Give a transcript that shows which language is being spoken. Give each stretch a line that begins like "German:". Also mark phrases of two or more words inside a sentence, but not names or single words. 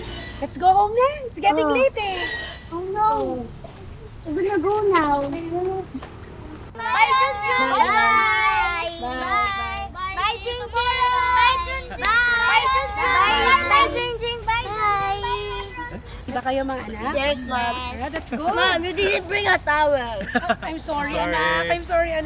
English: Let's go home na. It's getting late eh. Oh no. We're gonna go now. Bye, Junjun. Bye. Bye. Bye, Junjun. Bye, Junjun. Bye, Junjun. Bye, Junjun. Bye.
Filipino: Diba kayo mga anak?
English: Yes, Mom. Yeah, that's good. Mom, you didn't bring a towel. I'm sorry, anak. I'm sorry, anak.